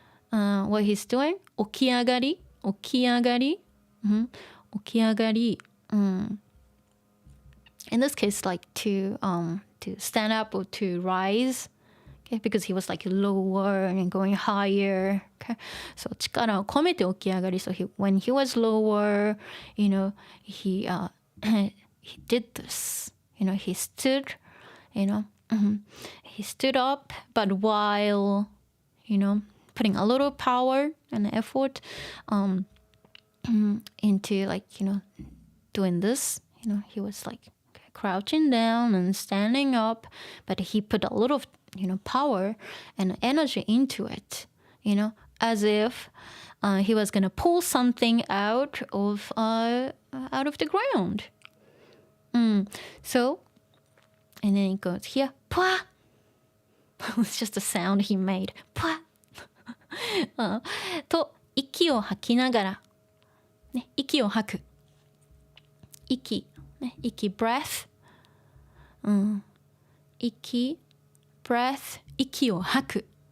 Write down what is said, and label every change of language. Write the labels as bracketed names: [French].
[English] What he's doing. [Japanese] 起き上がり。起き上がり。起き上がり。 [English] In this case, like to stand up or to rise. Okay, because he was like lower and going higher. Okay, so [Japanese] 力を込めて起き上がり. [English] So when he was lower, he did this. He stood. He stood up, but while putting a little power and effort into doing this. He was like crouching down and standing up, but he put a lot of power and energy into it, as if he was gonna pull something out of the ground. So, and then it goes here, pwa. It's just a sound he made, pwa. [Japanese] と息を吐きながら、息を吐く。息、breath。息、 [English] breath、 [Japanese] 息を吐く。